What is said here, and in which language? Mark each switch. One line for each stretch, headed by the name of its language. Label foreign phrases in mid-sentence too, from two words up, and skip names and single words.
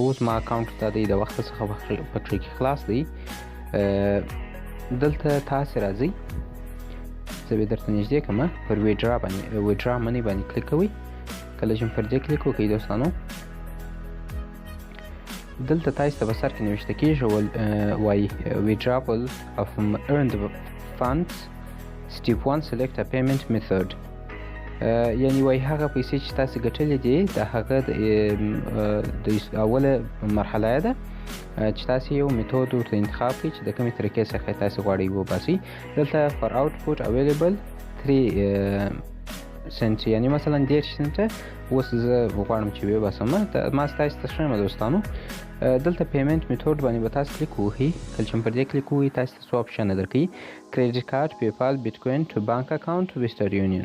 Pashto: زما اکاونټ دا دی د وخته څخه پکې کې خلاص دی. دلته تاسې راځئ، زه به درته نږدې کړم. پر
English: withdraw money
Pashto: باندې کلیک کوئ. کله چې پر دې کلیک وکړئ دوستانو، دلته تاسو ته په سر کې نوشته کېږي وایي
English: withdrawal of earned funds step 1 select a payment method.
Pashto: یعنې وایي هغه پیسې چې تاسو ګټلې دي د هغه د اوله مرحله ده چې تاسو یو میتود ورته انتخاب کړئ چې د کومې طریقې څخه تاسو غواړئ وباسئ. دلته
English: for output available
Pashto: 3 سنت، یعنې مثلا 10 سنته اوس زه غواړم چې وباسم. ما ستاسو ته ښیم دوستانو. دلته
English: payment method
Pashto: باندې به تاسو کلیک ووهئ. کله چې پر دې کلیک ووهئ تاسو ته څو اپشنه درکوي:
English: credit card,
Pashto: پیپال، بیټکوین،
English: to bank account,
Pashto: ویسټر یونین.